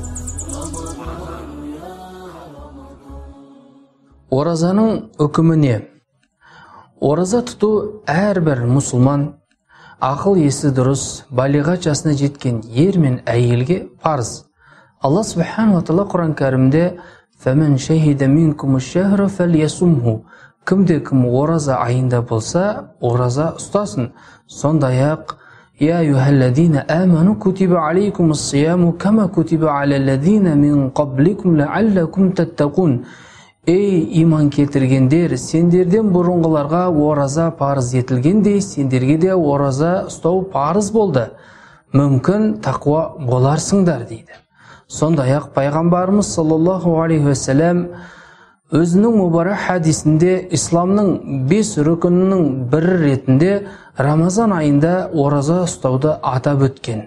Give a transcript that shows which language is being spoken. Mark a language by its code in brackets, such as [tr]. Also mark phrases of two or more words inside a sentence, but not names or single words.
[kk] Оразаның үкімі не? Ораза тұту әрбір мұсылман, ақыл есі дұрыс, балиғат жасына жеткен ер мен әйелге парыз. [ar] Алла سبحانه وتعالى [kk] Құран кәрімде [ar] «فمن شهد منكم الشهر فليصمه». [kk] Кімде-кім ораза айында болса, ораза ұстасын. [ar] Сондай-ақ «يا أيها الذين آمنوا كتب عليكم الصيام كما كتب على الذين من قبلكم لعلكم تتقون». [kk] Ей иман келтіргендер, сендерден бұрынғыларға ораза парыз етілгендей, сендерге де ораза ұстау парыз болды. Мүмкін тақуа боларсыңдар дейді. Сондай-ақ пайғамбарымыз [ar] صلى الله عليه وسلم [kk] өзінің мұбарак хадисінде исламның 5 рүкінінің бірі ретінде Рамазан айында ораза ұстауды атап өткен.